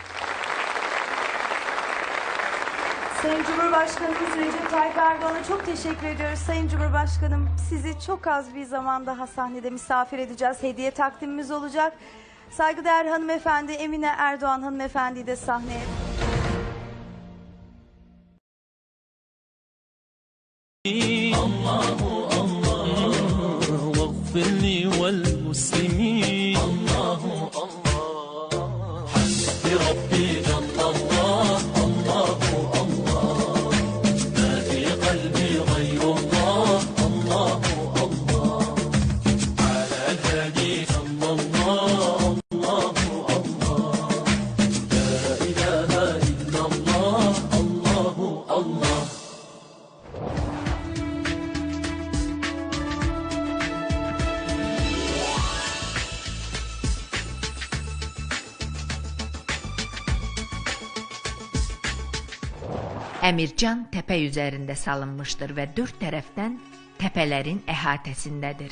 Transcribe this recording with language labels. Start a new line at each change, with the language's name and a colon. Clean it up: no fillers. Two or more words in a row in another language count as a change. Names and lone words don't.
Turkish: Sayın Cumhurbaşkanımız Recep Tayyip Erdoğan'a çok teşekkür ediyoruz. Sayın Cumhurbaşkanım, sizi çok az bir zaman daha sahnede misafir edeceğiz. Hediye takdimimiz olacak. Saygıdeğer hanımefendi Emine Erdoğan hanımefendiyi de sahneye...
Arabic: الله الله واغفر لي وللمسلمين الله الله حسبي ربي جل الله الله الله ما في قلبي غير الله الله الله على هادي صلى الله الله الله لا إله إلا الله الله الله.
Azerbaijani: Əmircan təpə üzərində salınmışdır və 4 tərəfdən təpələrin əhatəsindədir.